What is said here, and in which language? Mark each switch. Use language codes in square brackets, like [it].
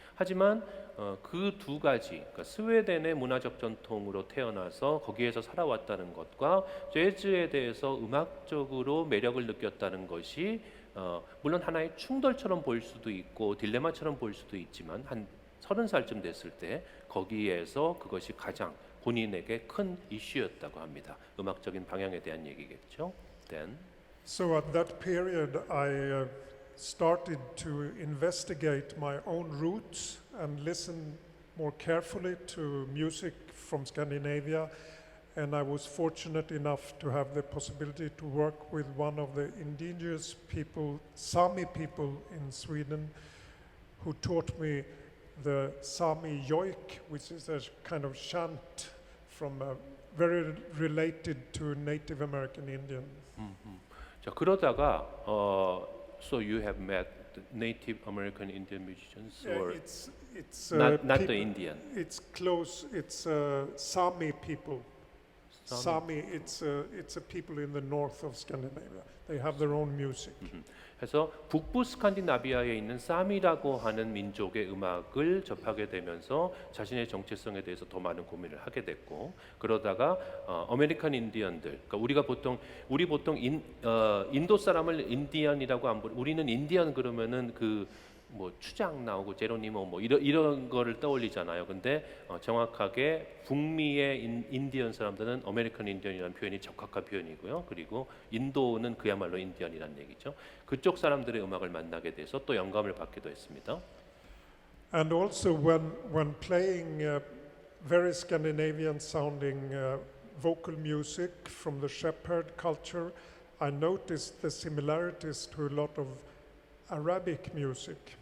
[ko] 하지만 그 두 가지, 그러니까 스웨덴의 문화적 전통으로 태어나서 거기에서 살아왔다는 것과 재즈에 대해서 음악적으로 매력을 느꼈다는 것이 물론 하나의 충돌처럼 보일 수도 있고 딜레마처럼 보일 수도 있지만 한 30살쯤 됐을 때 거기에서 그것이 가장 본인에게 큰 이슈였다고 합니다. 음악적인 방향에 대한 얘기겠죠. [en] Then. So at that period I started to investigate my own roots and listen more carefully to music from Scandinavia, and I was fortunate enough to have the possibility to work with one of the indigenous people, Sami people in Sweden, who taught me the Sami yoik, which is a kind of chant from very related to Native American Indian. [ko] 자 그러다가 [en] so you have met the Native American Indian musicians or It's not the people- Indian? It's close. It's Sami people. Sami. It's a people in the north of Scandinavia. They have their own music. [ko] 그래서 북부 스칸디나비아에 있는 사미라고 하는 민족의 음악을 접하게 되면서 자신의 정체성에 대해서 더 많은 고민을 하게 됐고 그러다가 아메리칸 인디언들 그러니까 우리 보통 인도 사람을 인디언이라고 안 부르 우리는 인디언 그러면은 그 뭐 추장 나오고 제로니모 뭐 이런 거를 떠올리잖아요. 근데 정확하게 북미의 인디언 사람들은 아메리칸 인디언이라는 표현이 적합한 표현이고요. 그리고 인도는 그야말로 인디언이라는 얘기죠. 그쪽 사람들의 음악을 만나게 돼서 또 영감을 받기도 했습니다. [en] And also when playing very Scandinavian sounding vocal music from the shepherd culture, I noticed the similarities to a lot of Arabic music.